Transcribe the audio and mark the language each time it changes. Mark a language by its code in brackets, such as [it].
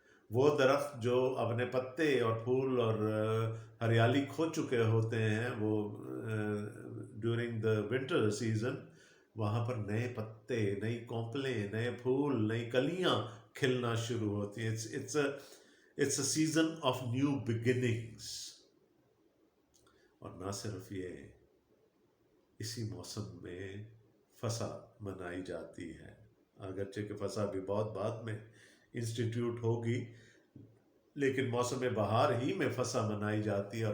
[ur] وہ درخت جو اپنے پتے اور پھول اور ہریالی کھو چکے ہوتے ہیں، وہ [en] during the winter season [ur] وہاں پر نئے پتے، نئی کونپلیں، نئے پھول، نئی کلیاں کھلنا شروع ہوتی ہیں. [en] It's a season of new beginnings. [ur] اور نہ صرف یہ، اسی موسم میں فسا منائی جاتی ہے، اگرچہ کہ فسا بھی بہت بعد میں انسٹیٹیوٹ ہوگی، لیکن موسم بہار ہی میں فسا منائی جاتی ہے.